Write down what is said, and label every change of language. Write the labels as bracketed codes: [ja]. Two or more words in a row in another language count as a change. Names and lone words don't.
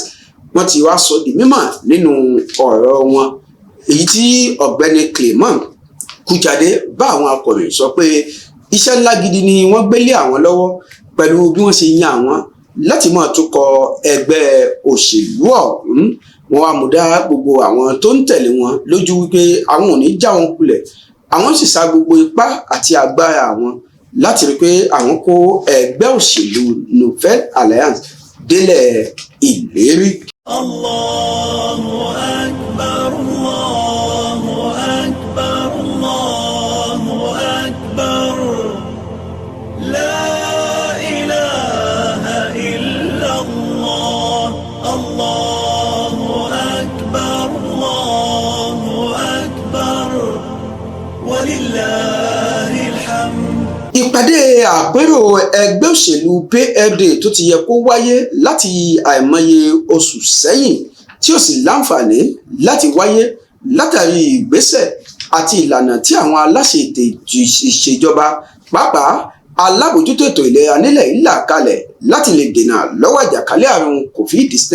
[yo] Wọ́n ti wá sọ di mímọ̀ nínú ọ̀rọ̀ wọn èyí tí ọ̀gbẹ́ni Clement Kuchade bá àwọn akọ̀ròyìn sọ pé iṣẹ́ ńlá gidi ni wọ́n gbélé àwọn lọ́wọ́ pẹ̀lú bí wọ́n ṣe yan àwọn láti máa tukọ̀ ẹgbẹ́ òṣèlú ọ̀hún. Wọ́n wá mú dá gbogbo àwọn tó ń tẹ̀lé wọn lójú wípé àwọn ò ní já wọn kulẹ̀, àwọn sì sa gbogbo ipá àti agbára àwọn láti rí pé àwọn kó ẹgbẹ́ òṣèlú Nouvelle Alliance délẹ̀ ìlérí. [ar] الله أكبر الله أكبر الله أكبر لا إله إلا الله الله أكبر الله أكبر ولله الحمد. [yo] Ìpàdé àpérò ẹgbẹ́ òṣèlú PFD tó ti yẹ kó wáyé láti àìmọye oṣù sẹ́yìn tí ó sì láǹfààní láti wáyé látàrí ìgbésẹ̀ àti ìlànà tí àwọn aláṣẹ ètò ìṣèjọba pàápàá alábòjútó ètò ìlera nílẹ̀ yìí là kalẹ̀ láti lè dènà lọ́wọ́ àjàkálẹ̀ àrùn COVID-19.